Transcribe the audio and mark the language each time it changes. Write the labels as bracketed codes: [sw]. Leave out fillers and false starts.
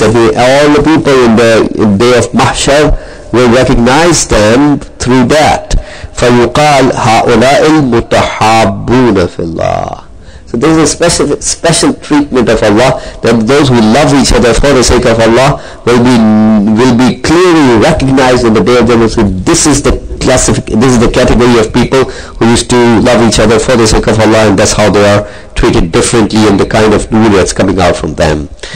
[en] That all the people in the day of Mahshar will recognize them through that. [ar] فيقال هؤلاء المتحابون في الله. [en] So there is a special treatment of Allah, that those who love each other for the sake of Allah will be clearly recognized in the day of judgment. This is the category of people who used to love each other for the sake of Allah, and that's how they are treated differently in the kind of nur that's coming out from them.